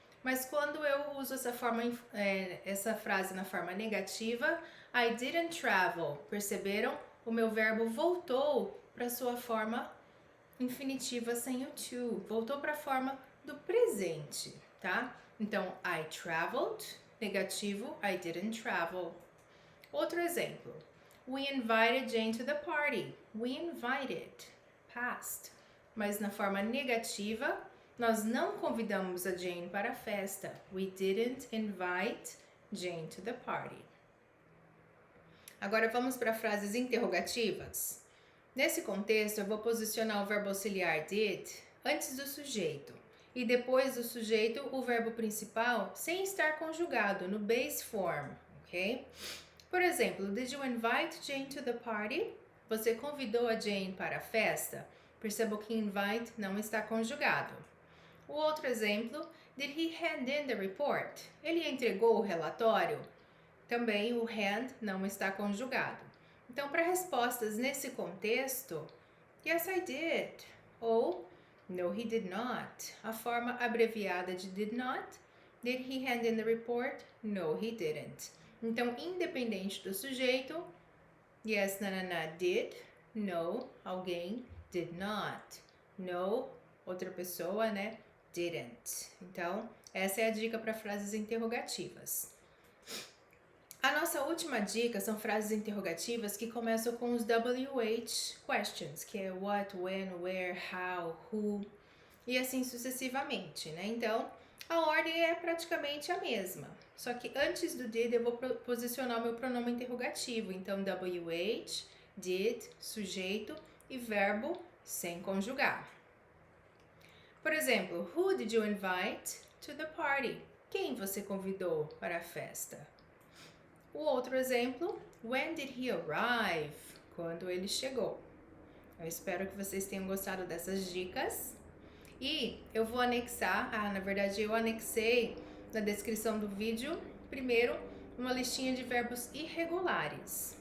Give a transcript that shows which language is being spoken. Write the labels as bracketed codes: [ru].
[pt] Mas quando eu uso essa frase na forma negativa, [en] I didn't travel. [pt] Perceberam? O meu verbo voltou para sua forma infinitiva sem o to. Voltou para a forma do presente, tá? Então, [en] I traveled, [pt] negativo, [en] I didn't travel. [pt] Outro exemplo. [en] We invited Jane to the party. We invited, past. [pt] Mas na forma negativa, nós não convidamos a Jane para a festa. [en] We didn't invite Jane to the party. [pt] Agora vamos para frases interrogativas. Nesse contexto, eu vou posicionar o verbo auxiliar did antes do sujeito e depois do sujeito o verbo principal sem estar conjugado no base form, ok? Por exemplo, [en] did you invite Jane to the party? [pt] Você convidou a Jane para a festa? Perceba que invite não está conjugado. O outro exemplo, [en] did he hand in the report? [pt] Ele entregou o relatório? Também o hand não está conjugado. Então, para respostas nesse contexto, [en] yes, I did. [pt] Ou [en] no, he did not. [pt] A forma abreviada de did not. [en] Did he hand in the report? No, he didn't. [pt] Então, independente do sujeito, yes, nanana, did. No, alguém. Did not. No, outra pessoa, né? Didn't. Então, essa é a dica para frases interrogativas. A nossa última dica são frases interrogativas que começam com os WH questions, que é what, when, where, how, who, e assim sucessivamente, né? Então, a ordem é praticamente a mesma. Só que antes do did eu vou posicionar o meu pronome interrogativo. Então, WH, did, sujeito e verbo sem conjugar. Por exemplo, [en] who did you invite to the party? [pt] Quem você convidou para a festa? O outro exemplo, [en] when did he arrive? [pt] Quando ele chegou. Eu espero que vocês tenham gostado dessas dicas. E eu vou anexar, na verdade eu anexei na descrição do vídeo, primeiro, uma listinha de verbos irregulares.